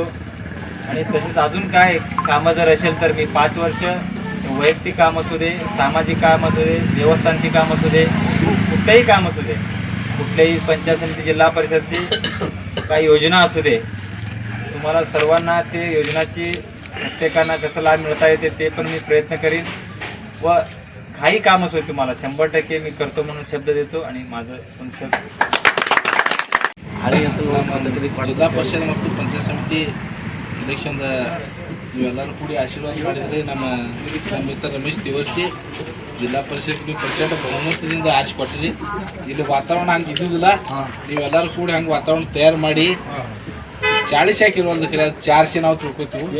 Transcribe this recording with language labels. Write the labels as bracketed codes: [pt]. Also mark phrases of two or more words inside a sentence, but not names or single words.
[mr] आणि तसेच अजून काय कामं जर असेल तर मी 5 वर्ष वैयक्तिक काम असू दे, सामाजिक काम असू दे, देवस्थानची काम असू दे, कुठलंही काम असू दे, कुठल्याही पंचायत समिती, जिल्हा परिषदची काही योजना असू दे, तुम्हाला सर्वांना ते योजनाची प्रत्येकांना कसं लाभ मिळता येते ते पण मी प्रयत्न करीन. व काही काम असू दे तुम्हाला 100% मी करतो म्हणून शब्द देतो. आणि माझं शब्द [kn] ಜಿಲ್ಲಾ ಪರಿಷತ್ ಮತ್ತು ಪಂಚಾಯತ್ ಸಮಿತಿ ಎಲೆಕ್ಷನ್ ನೀವೆಲ್ಲರೂ ಕೂಡಿ ಆಶೀರ್ವಾದ ಮಾಡಿದರೆ ನಮ್ಮ ಮಿತ್ರ ರಮೇಶ್ ದೇವರ್ಸಿ ಜಿಲ್ಲಾ ಪರಿಷತ್ ಪ್ರಚಂಡ ಬಹುಮತದಿಂದ ಆರಿಸಿಕೊಟ್ಟಿರಿ. ಇಲ್ಲಿ ವಾತಾವರಣ ಹಂಗೆ ಇದ್ದುದಿಲ್ಲ, ನೀವೆಲ್ಲರೂ ಕೂಡಿ ಹಂಗೆ ವಾತಾವರಣ ತಯಾರು ಮಾಡಿ 40 ಹಾಕಿರುವಲ್ದು ಕರೆ 400 ನಾವು ತಿಳ್ಕೊತೀವಿ.